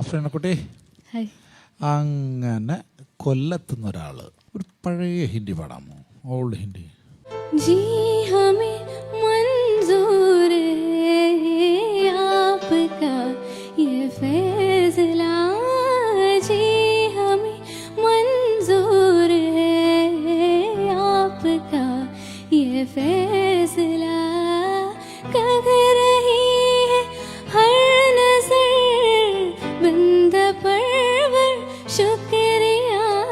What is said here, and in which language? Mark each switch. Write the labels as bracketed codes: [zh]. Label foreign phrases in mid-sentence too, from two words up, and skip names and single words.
[ml] ശ്രീനക്കുട്ടി, അങ്ങനെ കൊല്ലത്തുന്ന ഒരാള് ഒരു പഴയ ഹിന്ദി പാടാമോ? [en] old Hindi. [hi] जी हमें मंजूर है आपका ये फैसला, जी हमें मंजूर है आपका ये फैसला, कह रही है हर नजर बंद परवर शुक्रिया,